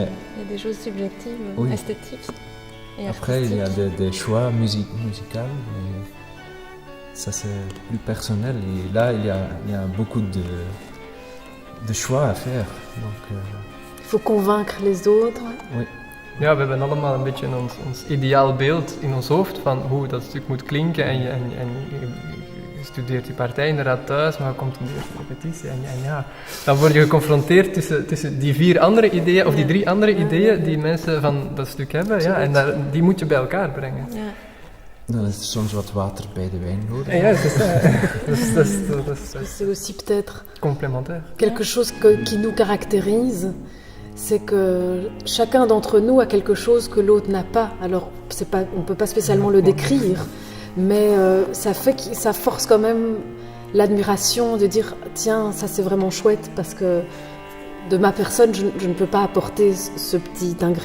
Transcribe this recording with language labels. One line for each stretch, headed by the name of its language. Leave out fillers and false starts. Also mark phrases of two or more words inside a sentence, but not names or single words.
French: il y a des choses subjectives, oui. esthétiques et après, il y a artistiques. des choix musicaux. Ça, c'est plus personnel. Et là, il y a beaucoup de choix à faire. Donc, Il faut convaincre les autres. oui.
Dutch: Ja, we hebben allemaal een beetje ons ideaal beeld in ons hoofd van hoe dat stuk moet klinken. En je studeert die partij inderdaad thuis, maar je komt in de eerste repetitie. En ja, dan word je geconfronteerd tussen die 4 andere ideeën, of die 3 andere ideeën die mensen van dat stuk hebben. Ja, en die moet je bij elkaar brengen. Ja. Dan is er soms wat water bij de wijn nodig. Ja,
French: C'est aussi peut-être complémentaire. quelque chose qui nous caractérise, c'est que chacun d'entre nous a quelque chose que l'autre n'a pas. Alors, on ne peut pas spécialement le décrire, mais ça force quand même l'admiration de dire « Tiens, ça c'est vraiment chouette parce que de ma personne, je ne peux pas apporter ce petit ingrédient-là.